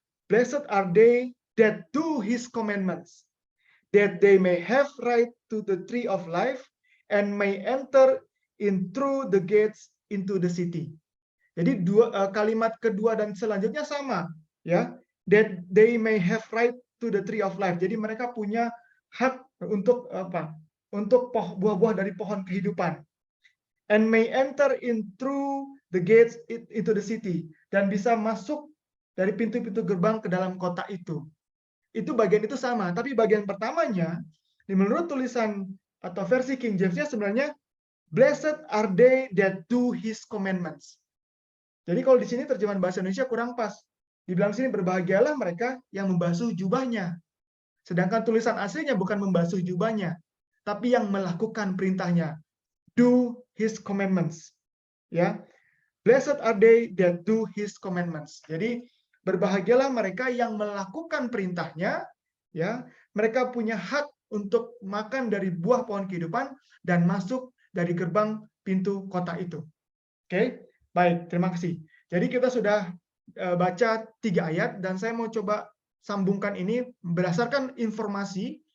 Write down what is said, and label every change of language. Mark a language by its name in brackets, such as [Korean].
[English] Blessed are they that do his commandments, that they may have right to the tree of life and may enter in through the gates into the city. [Indonesian] Jadi kalimat kedua dan selanjutnya sama, ya. [English] That they may have right to the tree of life. [Indonesian] Jadi mereka punya hak untuk apa? Untuk buah-buah dari pohon kehidupan. [English] And may enter in through the gates into the city, dan bisa masuk dari pintu-pintu gerbang ke dalam kota itu. [Indonesian] Itu bagian itu sama, tapi bagian pertamanya menurut tulisan atau versi King James-nya sebenarnya blessed are they that do his commandments. Jadi kalau di sini terjemahan bahasa Indonesia kurang pas. Dibilang sini berbahagialah mereka yang membasuh jubahnya. Sedangkan tulisan aslinya bukan membasuh jubahnya, tapi yang melakukan perintahnya. [English] Do his commandments. Ya. Blessed are they that do his commandments. [Indonesian] Jadi berbahagialah mereka yang melakukan perintahnya, ya. Mereka punya hak untuk makan dari buah pohon kehidupan dan masuk dari gerbang pintu kota itu. Oke, baik, terima kasih. Jadi kita sudah baca 3 ayat dan saya mau coba sambungkan ini berdasarkan informasi.